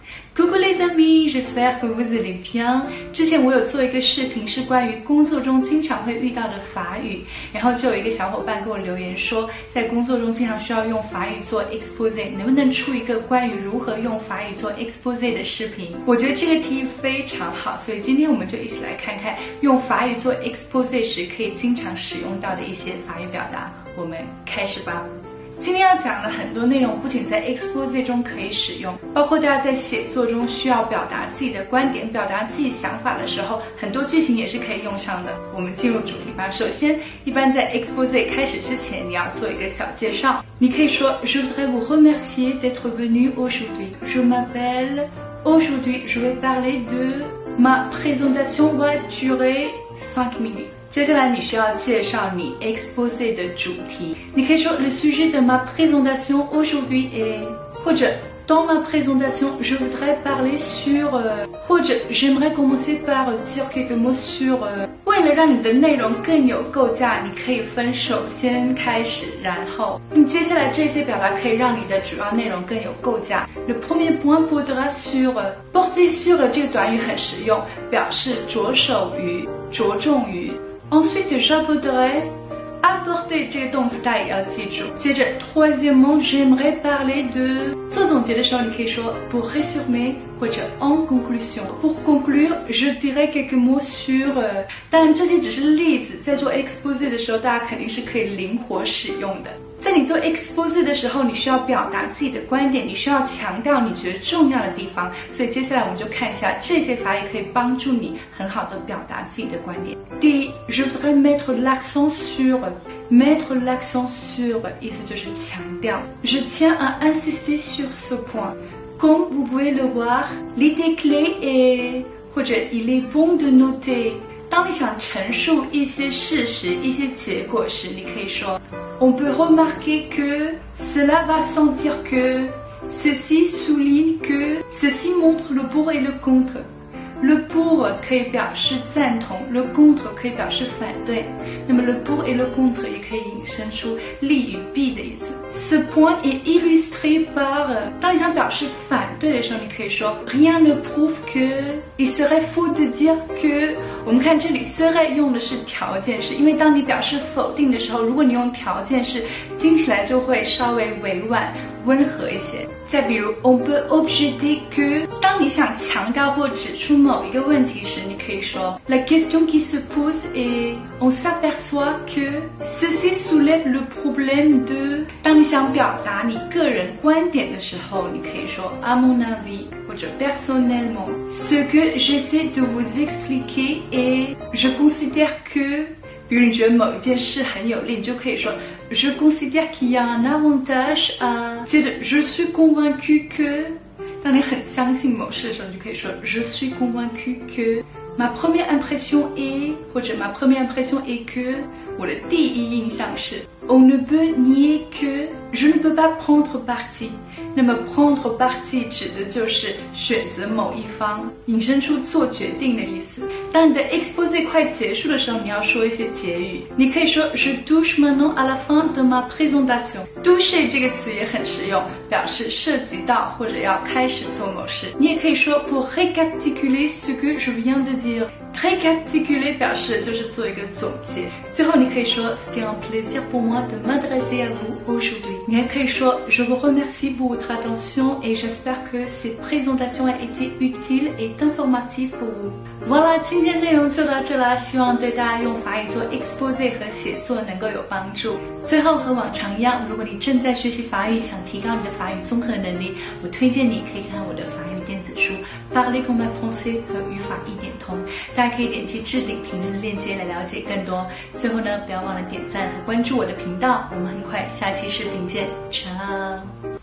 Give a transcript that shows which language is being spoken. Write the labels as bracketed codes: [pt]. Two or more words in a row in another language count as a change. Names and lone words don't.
[fr] Coucou les amis, j'espère que vous allez bien。 [zh] 之前我有做一个视频，是关于工作中经常会遇到的法语，然后就有一个小伙伴给我留言说，在工作中经常需要用法语做 exposé， 能不能出一个关于如何用法语做 exposé 的视频？我觉得这个提议非常好，所以今天我们就一起来看看用法语做 exposé 时可以经常使用到的一些法语表达。我们开始吧。今天要讲的很多内容不仅在 exposé 中可以使用，包括大家在写作中需要表达自己的观点、表达自己想法的时候，很多句型也是可以用上的。我们进入主题吧。首先，一般在 exposé 开始之前，你要做一个小介绍。你可以说 [fr] Je voudrais vous remercier d'être venu aujourd'hui. Je m'appelle. Aujourd'hui, je vais parler de ma présentation va durer 5 minutes. [zh] 接下来你需要介绍你 exposé 的主题，你可以说 [fr] Le sujet de ma présentation aujourd'hui est [zh] 或者 Dans [fr] ma présentation, je voudrais parler sur [zh] 或者 [fr] J'aimerais commencer par dire quelques mots sur [zh] 为了让你的内容更有构架，你可以分首先开始，然后接下来这些表达可以让你的主要内容更有构架。 [fr] Le premier point portera sur porter sur [zh] 这个短语很实用，表示着手于、着重于。 [fr] Ensuite, j'aborderai apporter [zh] 这个动词大家也要记住。接着 [fr] troisièmement, j'aimerais parler de [zh] 做总结的时候，你可以说 [fr] pour résumer [zh] 或者 [fr] en conclusion. Pour conclure, je dirai quelques mots sur [zh] 当然这些只是例子，在做 exposé 的时候，大家肯定是可以灵活使用的。在你做 exposé 的时候，你需要表达自己的观点，你需要强调你觉得重要的地方，所以接下来我们就看一下这些法语可以帮助你很好的表达自己的观点。 [fr] 第一 je voudrais mettre l'accent sur mettre l'accent sur [zh] 意思就是强调。 [fr] Je tiens à insister sur ce point. Comme vous pouvez le voir, l'idée clé est 或者 il est bon de noter。 [zh] 当你想陈述一些事实、一些结果时，你可以说 [fr] On peut remarquer que cela va sans dire que ceci souligne que ceci montre le pour et le contre。Le pour [zh] 可以表示赞同 [fr] ，le contre [zh] 可以表示反对。 [fr] 那么 le pour et le contre [zh] 也可以引申出利与弊的意思。 [fr] Ce point est illustré par [zh] 当你想表示反对的时候，你可以说 [fr] Rien ne prouve que il serait faux de dire que。 [zh] 我们看这里 serait 用的是条件式，因为当你表示否定的时候，如果你用条件式，听起来就会稍微委婉、温和一些。再比如 [fr] On peut objecter que [zh] 当你想强调或指出某一个问题时，你可以说 [fr] La question qui se pose est on s'aperçoit que ceci soulève le problème de [zh] 当你想表达你个人观点的时候，你可以说 [fr] À mon avis [zh] 或者 [fr] personnellement ce que j'essaie de vous expliquer est je considère que [zh] 比如你觉得某一件事很有利，你就可以说 [fr] Je considère qu'il y a un avantage à 接着 Je suis convaincu que [zh] 当你很相信某事的时候，你就可以说 [fr] Je suis convaincu que Ma première impression est 或者 Ma première impression est que [zh] 我的第一印象是 [fr] On ne peut nier que Je ne peux pas prendre parti。 [zh] 那么 prendre parti 指的就是选择某一方，引申出做决定的意思。当你的 exposé 快结束的时候，你要说一些结语，你可以说 [fr] Je touche maintenant à la fin de ma présentation。 [zh] toucher 这个词也很实用，表示涉及到或者要开始做某事。你也可以说 [fr] Pour récapituler ce que je viens de dire。 [zh] récapituler 表示的就是做一个总结。最后你可以说 [fr] C'est un plaisir pour moi de m'adresser à vous aujourd'hui。 [zh] 你还可以说 [fr] Je vous remercie pour votre attention et j'espère que cette présentation a été utile et informative pour vous。Voilà， [zh] 今天内容就到这啦，希望对大家用法语做 exposé 和写作能够有帮助。最后和往常一样，如果你正在学习法语，想提高你的法语综合能力，我推荐你可以看我的法语电子书 Parler comme un français 和语法一点通，大家可以点击置顶评论的链接来了解更多。最后呢，不要忘了点赞和关注我的频道，我们很快下期视频见，ciao。